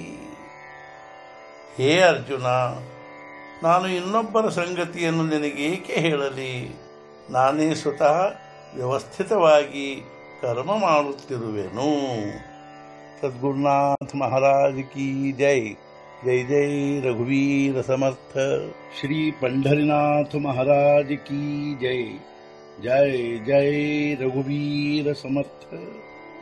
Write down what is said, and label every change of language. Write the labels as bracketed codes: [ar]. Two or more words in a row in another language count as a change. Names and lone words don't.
[kn] ಹೇ ಅರ್ಜುನ, ನಾನು ಇನ್ನೊಬ್ಬರ ಸಂಗತಿಯನ್ನು ನಿನಗೇಕೆ ಹೇಳಲಿ? ನಾನೇ ಸ್ವತಃ ವ್ಯವಸ್ಥಿತವಾಗಿ ಕರ್ಮ ಮಾಡುತ್ತಿರುವೆನು. [hi] सद्गुरुनाथ महाराज की जय. [mr] जय जय रघुवीर समर्थ. [hi] ಶ್ರೀ पंढरीनाथ महाराज की जय. [mr] जय जय रघुवीर समर्थ.